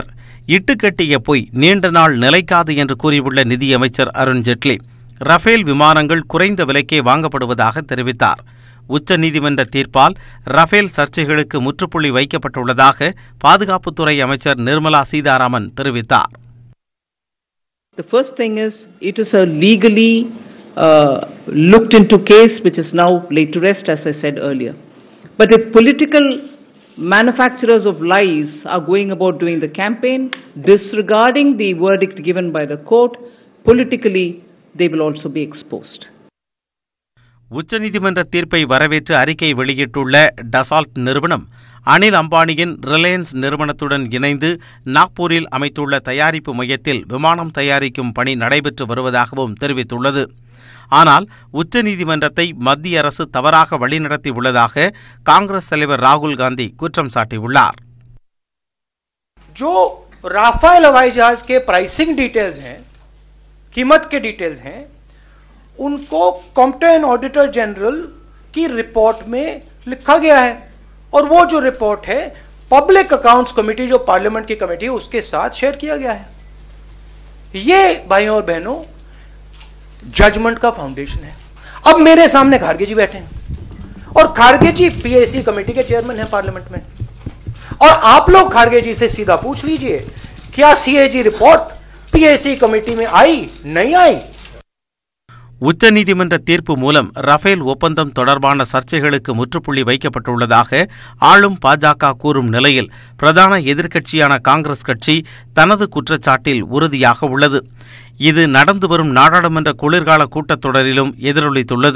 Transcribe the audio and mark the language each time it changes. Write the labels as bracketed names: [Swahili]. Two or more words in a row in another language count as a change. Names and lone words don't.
[Tamil] இட்டுக்கட்டிய பொய் நீண்ட நாள் நிலைக்காது என்று கூறியுள்ள நிதியமைச்சர் அருண்ஜேட்லி, ரஃபேல் விமானங்கள் குறைந்த விலைக்கே வாங்கப்படுவதாக தெரிவித்தார். உச்சநீதிமன்ற தீர்ப்பால் ரஃபேல் சர்ச்சைகளுக்கு முற்றுப்புள்ளி வைக்கப்பட்டுள்ளதாக பாதுகாப்புத்துறை அமைச்சர் நிர்மலா சீதாராமன் தெரிவித்தார். [English] The first thing is, it is a legally looked into case which is now laid to rest, as I said earlier. But if political manufacturers of lies are going about doing the campaign, disregarding the verdict given by the court, politically they will also be exposed. [Tamil] உச்சநீதிமன்ற தீர்ப்பை வரவேற்று அறிக்கை வெளியிட்டுள்ள டசால்ட் நிறுவனம், அனில் அம்பானியின் ரிலையன்ஸ் நிறுவனத்துடன் இணைந்து நாக்பூரில் அமைத்துள்ள தயாரிப்பு மையத்தில் விமானம் தயாரிக்கும் பணி நடைபெற்று வருவதாகவும் தெரிவித்துள்ளது. ஆனால் உச்சநீதிமன்றத்தை மத்திய அரசு தவறாக வழிநடத்தியுள்ளதாக காங்கிரஸ் தலைவர் ராகுல் காந்தி குற்றம் சாட்டியுள்ளார். [Hindi] जो राफेल हवाई जहाज के [English] pricing details [Hindi] हैं, कीमत के डिटेल्स हैं, उनको [English] competent auditor general [Hindi] की रिपोर्ट में लिखा गया है और वो जो रिपोर्ट है [English] public accounts committee, [Hindi] जो पार्लियामेंट की कमेटी है, उसके साथ शेयर किया गया है. ये भाइयों और बहनों जजमेंट का फाउंडेशन है. अब मेरे सामने खारगे जी बैठे हैं और खारगे जी [English] PAC committee [Hindi] के चेयरमैन हैं पार्लियामेंट में, और आप लोग खारगे जी से सीधा पूछ लीजिए, क्या [English] CAG report PAC committee [Hindi] में आई, नहीं आई? [Tamil] உச்சநீதிமன்ற தீர்ப்பு மூலம் ரஃபேல் ஒப்பந்தம் தொடர்பான சர்ச்சைகளுக்கு முற்றுப்புள்ளி வைக்கப்பட்டுள்ளதாக ஆளும் பாஜக கூறும் நிலையில் பிரதான எதிர்க்கட்சியான காங்கிரஸ் கட்சி தனது குற்றச்சாட்டில் உறுதியாக உள்ளது. இது நடந்து வரும் நாடாளுமன்ற குளிர்கால கூட்டத்தொடரிலும் எதிரொலித்துள்ளது.